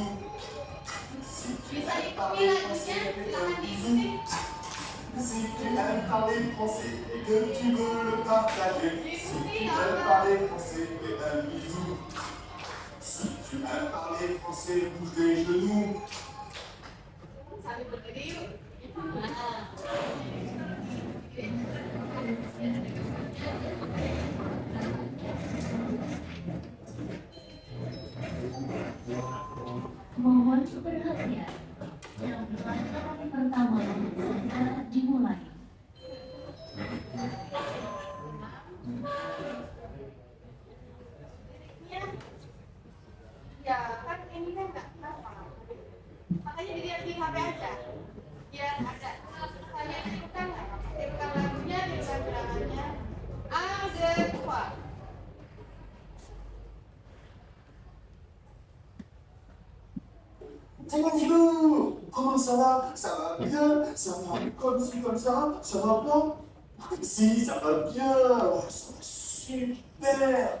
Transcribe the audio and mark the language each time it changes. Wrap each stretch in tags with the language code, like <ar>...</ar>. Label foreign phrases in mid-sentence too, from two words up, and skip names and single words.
<fr>Si tu aimes parler français, fais un bisou. Si tu aimes parler français et que tu veux le partager, si tu aimes parler français, fais un bisou. Si tu aimes parler français, bouge les genoux.</fr> <id>Mohon perhatian. Pelajaran pertama segera dimulai. Ya kan ini kan nggak apa, makanya dilihat di HP aja biar ada saya tirukan nggak, tirukan lagunya, tirukan gerakannya. Ada dua.</id> <fr>Bonjour, comment ça va? Ça va bien? Ça va comme ci, comme ça va pas? Si, ça va bien, oh, ça va super.</fr>